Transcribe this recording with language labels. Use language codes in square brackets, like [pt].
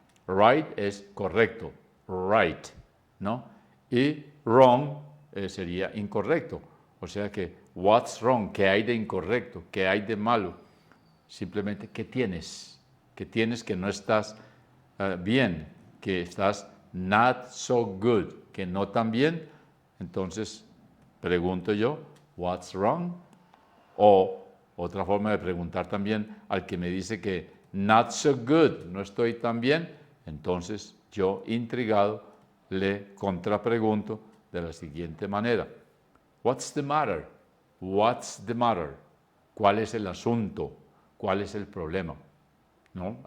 [es] Right es correcto, right, ¿no? Y wrong sería incorrecto. O sea que, [en] what's wrong? [es] ¿Qué hay de incorrecto? ¿Qué hay de malo? Simplemente, ¿qué tienes? ¿Qué tienes que no estás bien? Que estás [en] not so good, [es] que no tan bien. Entonces, pregunto yo, [en] what's wrong? [es] O otra forma de preguntar también al que me dice que [en] not so good, [es] no estoy tan bien. Entonces, yo, intrigado, le contrapregunto de la siguiente manera. [en] What's the matter? What's the matter? [es] ¿Cuál es el asunto? ¿Cuál es el problema? ¿No?